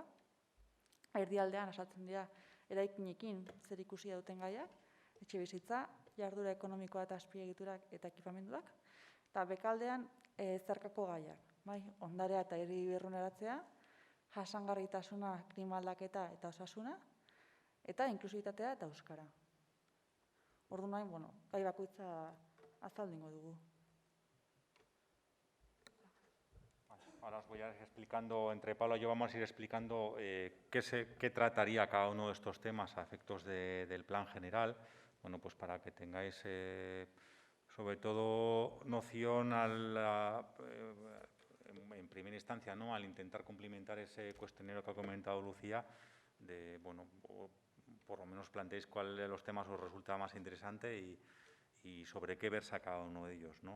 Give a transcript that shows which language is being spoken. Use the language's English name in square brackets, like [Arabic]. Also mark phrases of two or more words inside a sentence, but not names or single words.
[Basque] Erdialdean azaltzen dira eraikinekin zerikusia duten gaiak, etxebizitza, jarduera ekonomikoa eta azpiegiturak eta ekipamenduak, eta bekaldean zeharkako gaiak, bai, ondarea eta herri berroneratzea, jasangarritasuna, klima aldaketa eta osasuna, eta inklusibitatea eta euskara. Orduan nahi, bueno, gai bakoitza azaldingo dugu. [Spanish] Ahora os voy a ir explicando, entre Paula y yo vamos a ir explicando qué trataría cada uno de estos temas a efectos del plan general. Bueno, pues para que tengáis sobre todo noción en primera instancia, ¿no?, al intentar cumplimentar ese cuestionario que ha comentado Lucía, de, bueno, por lo menos planteéis cuál de los temas os resulta más interesante y sobre qué versa cada uno de ellos, ¿no?